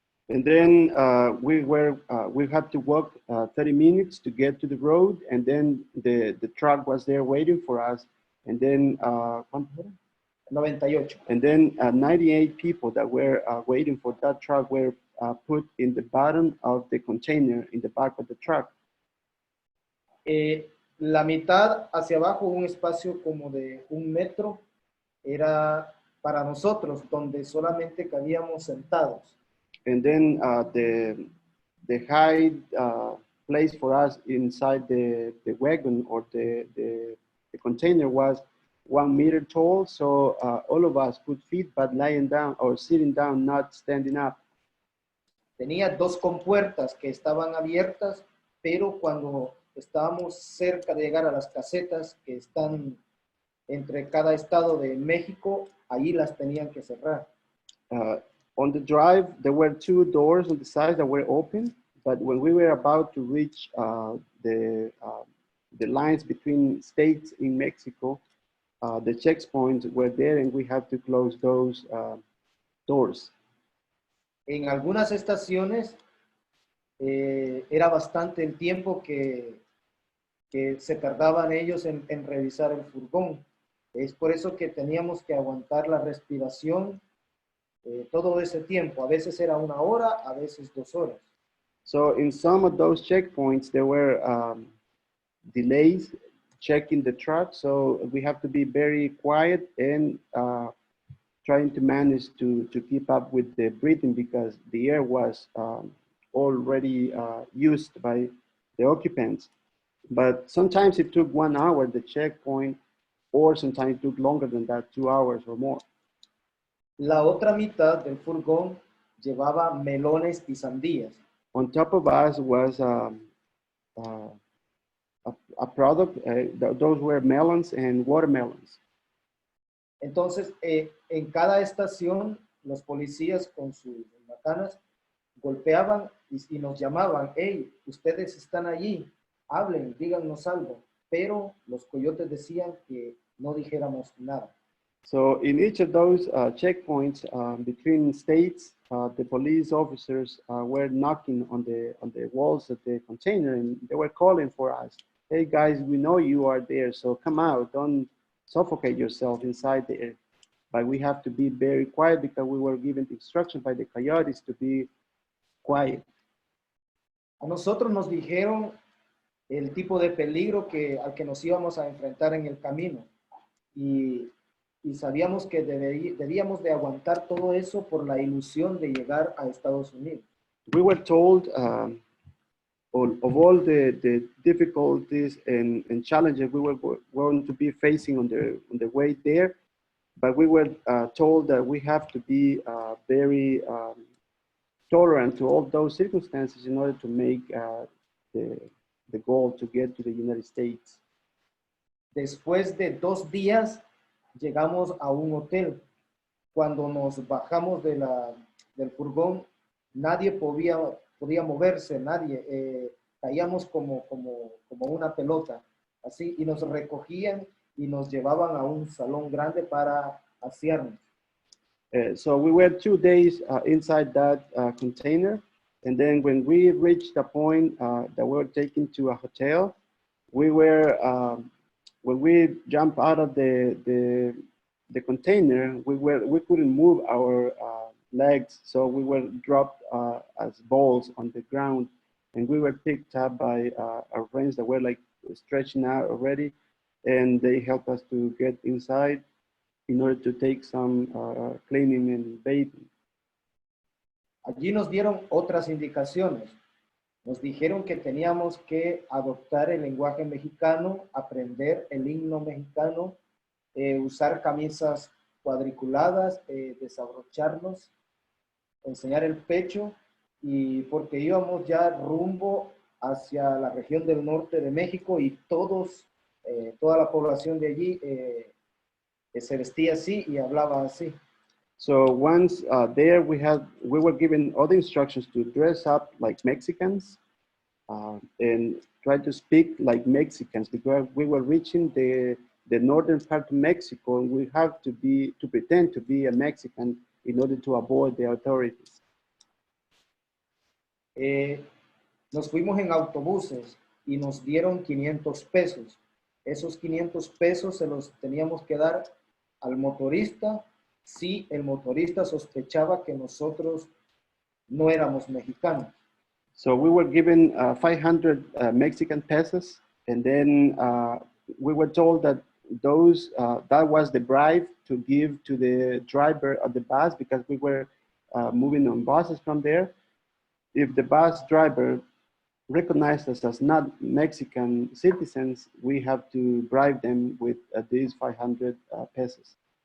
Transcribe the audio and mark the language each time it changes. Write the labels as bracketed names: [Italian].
[English] And then we had to walk 30 minutes to get to the road, and then the truck was there waiting for us. And then 98. And then 98 people that were waiting for that truck were put in the bottom of the container in the back of the truck. [Spanish] La mitad hacia abajo, un espacio como de 1 metro, era para nosotros, donde solamente cabíamos sentados. [English] And then the high place for us inside the wagon or the container was 1 meter tall, so all of us could fit, but lying down or sitting down, not standing up. [Spanish] Tenía 2 compuertas que estaban abiertas, pero cuando estábamos cerca de llegar a las casetas que están entre cada estado de México, ahí las tenían que cerrar. [English] On the drive, there were 2 doors on the sides that were open, but when we were about to reach the lines between states in Mexico, the checkpoints were there and we had to close those doors. [Spanish] En algunas estaciones era bastante el tiempo que se tardaban ellos en revisar el furgón. Es por eso que teníamos que aguantar la respiración todo ese tiempo. A veces era 1 hora, a veces 2 horas. [English] So in some of those checkpoints, there were delays checking the truck. So we have to be very quiet and trying to manage to keep up with the breathing because the air was already used by the occupants. But sometimes it took 1 hour, the checkpoint, or sometimes it took longer than that, 2 hours or more. [Spanish] La otra mitad del furgón llevaba melones y sandías. [English] On top of us was a product, those were melons and watermelons. [Spanish] Entonces, en cada estación, los policías con sus macanas golpeaban y nos llamaban, hey, ustedes están allí, hablen, díganos algo. Pero los coyotes decían que no dijéramos nada. [English] So in each of those checkpoints between states, the police officers were knocking on the walls of the container, and they were calling for us. Hey guys, we know you are there, so come out. Don't suffocate yourself inside there. But we have to be very quiet because we were given the instruction by the coyotes to be quiet. [Spanish] A nosotros nos dijeron el tipo de peligro al que nos íbamos a enfrentar en el camino. Y sabíamos que debíamos de aguantar todo eso por la ilusión de llegar a Estados Unidos. [English] We were told of all the difficulties and challenges we were going to be facing on the way there, but we were told that we have to be very tolerant to all those circumstances in order to make the goal to get to the United States. [Spanish] Después de 2 días, llegamos a un hotel. Cuando nos bajamos del furgón, nadie podía moverse, nadie. Caíamos como una pelota, así, y nos recogían y nos llevaban a un salón grande para asearnos. [English] So we were 2 days inside that container, and then when we reached the point that we were taken to a hotel, we were when we jumped out of the container, we couldn't move our legs, so we were dropped as balls on the ground, and we were picked up by our friends that were like stretching out already, and they helped us to get inside in order to take some cleaning and bathing. [Spanish] Allí nos dieron otras indicaciones. Nos dijeron que teníamos que adoptar el lenguaje mexicano, aprender el himno mexicano, usar camisas cuadriculadas, desabrocharnos, enseñar el pecho, y porque íbamos ya rumbo hacia la región del norte de México y toda la población de allí se vestía así y hablaba así. [English] So once there, we were given all the instructions to dress up like Mexicans and try to speak like Mexicans because we were reaching the northern part of Mexico, and we have to pretend to be a Mexican in order to avoid the authorities. [Spanish] Nos fuimos en autobuses y nos dieron 500 pesos. Esos 500 pesos se los teníamos que dar al motorista si el motorista sospechaba que nosotros no éramos mexicanos. [English] So we were given 500 Mexican pesos, and then we were told that that was the bribe to give to the driver of the bus because we were moving on buses from there. If the bus driver recognized us as not Mexican citizens, we have to bribe them with these 500 pesos.